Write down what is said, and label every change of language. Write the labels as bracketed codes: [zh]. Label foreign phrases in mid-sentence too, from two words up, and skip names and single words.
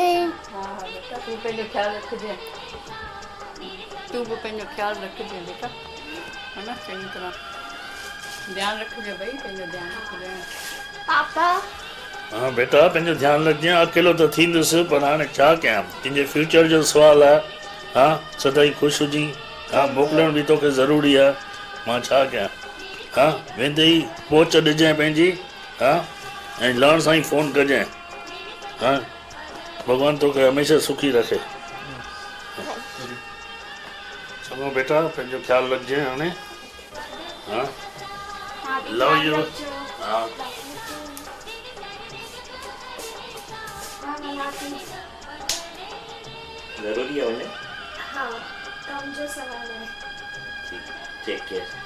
[sd] हाँ बेटा तू पंहिंजो ख्यालु रखिजे तू बि पंहिंजो ख्यालु रखिजे बेटा है न चङी तरह ध्यानु रखिजे भई पंहिंजो ध्यानु रखिजे पापा हाँ बेटा पंहिंजो ध्यानु रखिजे अकेलो त थींदुसि पर हाणे छा कयां तुंहिंजे फ्यूचर जो सुवालु आहे हाँ सदाई ख़ुशि हुजी हाँ मोकिलण बि तोखे ज़रूरी आहे मां छा कयां हाँ वेंदे ई पहुच ॾिजांइ पंहिंजी हाँ ऐं लहण सां ई फ़ोन कजांइ हाँ भॻवान तोखे हमेशह सुखी रखे चङो बेटा पंहिंजो ख़्यालु रखिजांइ हाणे हाँ [en] love you [sd] हाँ ज़रूरी आहे वञे हाँ कम जो सवाल है [en] take care